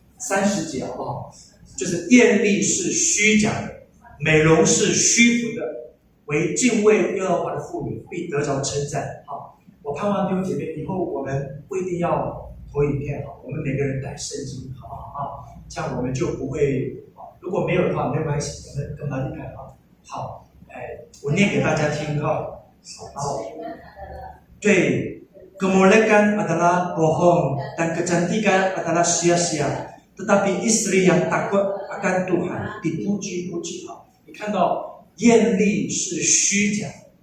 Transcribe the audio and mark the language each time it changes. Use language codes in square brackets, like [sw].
[zh] 30节好不好？就是艳丽是虚假的，美容是虚浮的，唯敬畏耶和华的妇女必得着称赞。好，我盼望弟兄姐妹，以后我们不一定要投影片，好，我们每个人带圣经，好不好啊？这样我们就不会，如果没有的话没有关系，我们跟他离开啊。好，我念给大家听哈。好，对， [id] kemolekan adalah bohong dan kecantikan adalah sia-sia。Tetapi istri yang takut akan Tuhan dipuji-puji。 [zh] 好，你看到艳丽是虚假的，